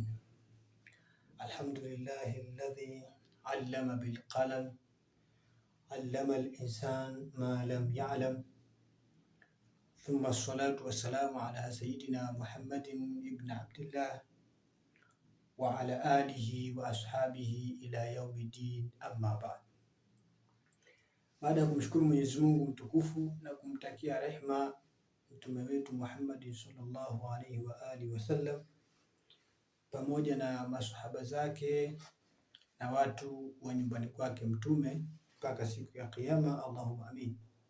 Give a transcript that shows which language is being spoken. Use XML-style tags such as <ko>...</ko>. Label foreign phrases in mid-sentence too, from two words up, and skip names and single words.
<ar>الحمد لله الذي علم بالقلم، علم الإنسان ما لم يعلم. ثم الصلاة والسلام على سيدنا محمد بن عبد الله وعلى آله وأصحابه إلى يوم الدين، أما بعد.</ar> <sw>Baada ya kumshukuru Mwenyezi Mungu mtukufu na kumtakia rehma mtume wetu Muhammad</sw> <ar>صلى الله عليه وعلى آله وسلم</ar> <sw>pamoja na masahaba zake na watu wa nyumbani kwake mtume mpaka siku ya Kiyama,</sw> <ar>اللهم آمين.</ar>